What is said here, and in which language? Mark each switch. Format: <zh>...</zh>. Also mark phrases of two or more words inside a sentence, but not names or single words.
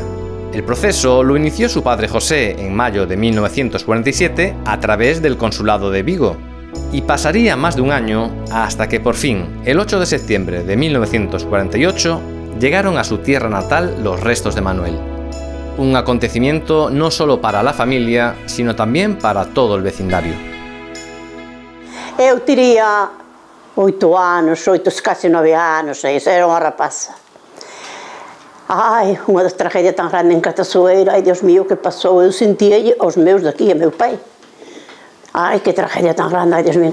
<es>El proceso lo inició su padre José en mayo de 1947 a través del consulado de Vigo, y pasaría más de un año hasta que por fin, el 8 de septiembre de 1948, llegaron a su tierra natal los restos de Manuel. Un acontecimiento no solo para la familia, sino también para todo el vecindario.</es> <gl>Eu teria 8 anos, casi 9 anos, era unha rapaza. Ai, unha das tragedias tan grande en Catasoeira, ai,</gl> <es>Dios mío,</es> <gl>que pasou? Eu sentía aos meus daqui, a meu pai. Ai, que tragedia tan grande, ai,</gl> <es>Dios mío.</es>